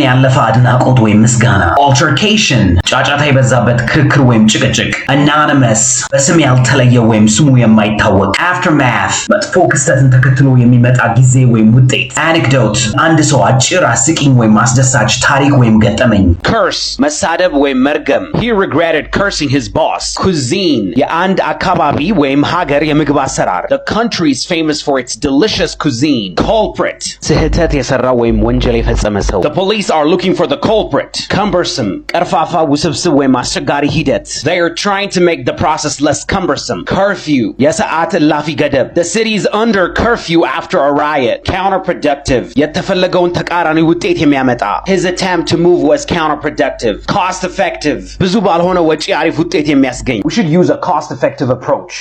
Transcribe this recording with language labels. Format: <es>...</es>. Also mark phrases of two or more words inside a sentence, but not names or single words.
<am>ያለፈ አድናቆት ወይም ምስጋና altercation ጫጫታ የበዛበት ክርክር ወይም ጭቅጭቅ anonymous በስም ያልተለየ ወይም ስሙ የማይታወቅ aftermath መጥፎ ክስተትን ተከትሎ የሚመጣ ጊዜ ወይም ውጤት anecdote አንድ ሰው አጭር አስቂኝ ወይም አስደሳች ታሪክ ወይም ገጠመኝ curse መሳደብ ወይም መርገም</am> <en>he regretted cursing his boss</en> <am>cuisine የአንድ አካባቢ ወይም ሀገር የምግብ አሰራር</am> <en>the country is famous for its delicious cuisine culprit</en> <am>ስህተት የሰራ ወይም ወንጀል የፈጸመ ሰው</am> <en>the police are looking for the culprit cumbersome</en> <am>ቀርፋፋ ውስብስብ ወይም አስቸጋሪ ሂደት</am> <en>they are trying to make the process less cumbersome curfew</en> <am>የሰዓት እላፊ ገደብ</am> <en>the city is under curfew after a riot counterproductive</en> <am>የተፈለገውን ተቃራኒ ውጤት የሚያመጣ</am> <en>his attempt to move was counterproductive cost effective</en> <am>ብዙ ባልሆነ ወጪ አሪፍ ውጤት የሚያስገኝ</am> <en>we should use a cost effective approach</en>